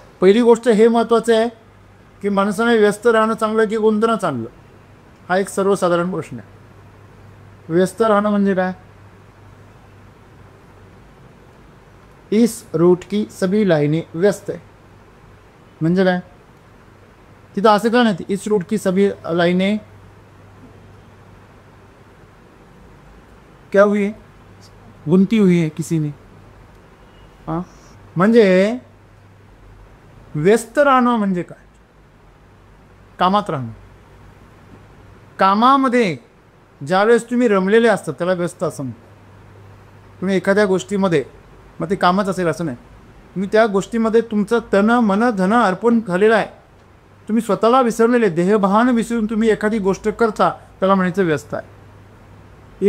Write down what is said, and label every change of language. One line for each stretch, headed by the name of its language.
Marathi: पहिली गोष्ट हे महत्त्वाचं आहे की माणसाने व्यस्त राहणं चांगलं की गुंतणं चांगलं, हा एक सर्वसाधारण प्रश्न आहे. व्यस्त राहणं म्हणजे काय?
Hindi: इस रूट की सभी लाईने व्यस्त
Marathi: आहे म्हणजे काय? तिथं असं का नाही
Hindi: इस रूट की सभी लाईने क्या हुई है, गुंती हुई है किसी ने.
Marathi: हां, म्हणजे व्यस्त राहणं म्हणजे काय? कामात राहणं. कामामध्ये ज्यावेळेस तुम्ही रमलेले असतात त्याला व्यस्त असं म्हणतात. तुम्ही एखाद्या गोष्टीमध्ये, मग ते कामच असेल असं नाही, तुम्ही त्या गोष्टीमध्ये तुमचं तन मन धन अर्पण झालेलं आहे, तुम्ही स्वतःला विसरलेले, देहभान विसरून तुम्ही एखादी गोष्ट करता त्याला म्हणायचं व्यस्त आहे.